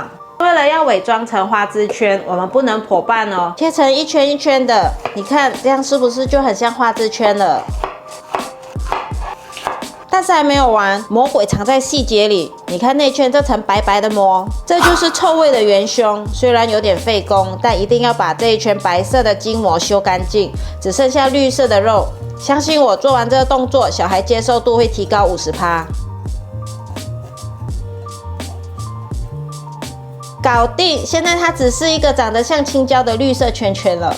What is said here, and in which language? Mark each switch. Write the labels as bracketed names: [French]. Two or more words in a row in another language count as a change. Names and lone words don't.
[Chinese] 為了要偽裝成花枝圈，我們不能剖半哦，切成一圈一圈的。你看，這樣是不是就很像花枝圈了？但是還沒有完，魔鬼藏在細節裡。你看內圈這層白白的膜，這就是臭味的元兇。雖然有點費工，但一定要把這一圈白色的筋膜修乾淨，只剩下綠色的肉。相信我，做完這個動作，小孩接受度會提高50%。搞定！現在它只是一個長得像青椒的綠色圈圈了。